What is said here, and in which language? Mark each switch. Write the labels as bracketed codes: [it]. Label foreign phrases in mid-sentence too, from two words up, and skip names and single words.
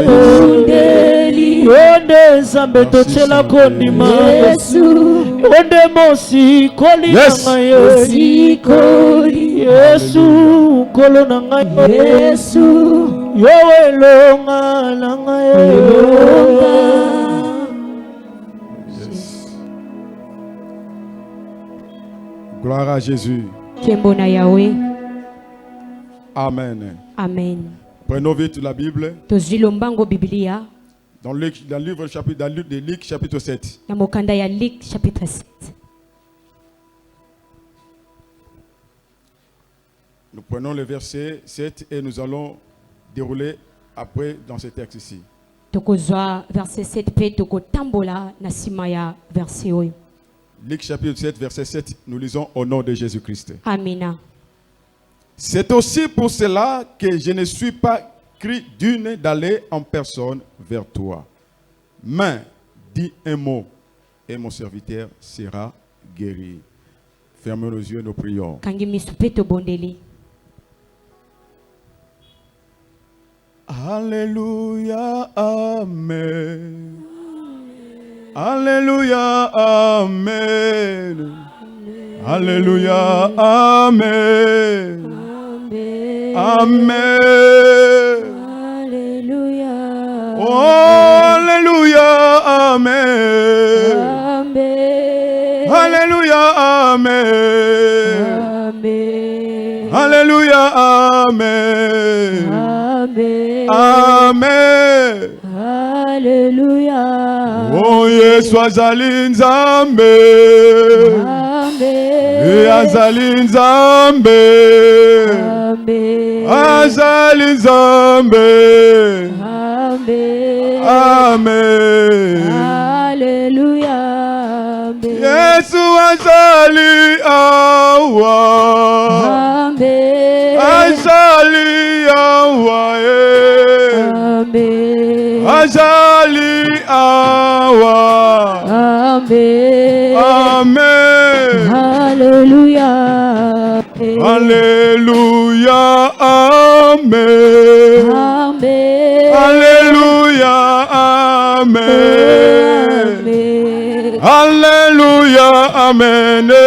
[ln] Yende zambe tochela kondima Yende mosikoli na ngai Yesu kolo na ngai Yo elonga na ngai [fr] Gloire à Jésus. [ln] Kembona Yahweh. Amen. Amen. [fr] Prenons vite la Bible. [ln] Tozilombango Biblia. [fr] Dans le livre de Luc chapitre 7. [ln] Na mokanda ya Luc chapitre 7. [fr] Nous prenons le verset 7 et nous allons dérouler après dans ce texte ici. [ln] Tokozwa verset 7 pe tokotambola na sima ya verset oyo. [fr] Luc chapitre 7 verset 7, nous lisons au nom de Jésus-Christ. [ln] Amina. [fr] C'est aussi pour cela que je ne suis pas cru d'une d'aller en personne vers toi. Mais dis un mot et mon serviteur sera guéri. Fermons nos yeux, nous prions. [ln] Kangi misupeto bondeli. Alléluia, Amen. Alléluia, Amen. Alléluia, Amen. Amen. Alléluia. Oh, Alléluia, Amen. Alléluia, Amen. Alléluia, Amen. Amen. Alléluia. Oh, Yesu azali nzambe. Amen. Azali nzambe. Azali nzambe. Amen. Alléluia. Yesu azali awa. Amen. Azali awa. Azali awa. Amen. Amen. Alléluia. Alléluia. Amen. Amen. Alléluia. Amen. Alléluia. Amen.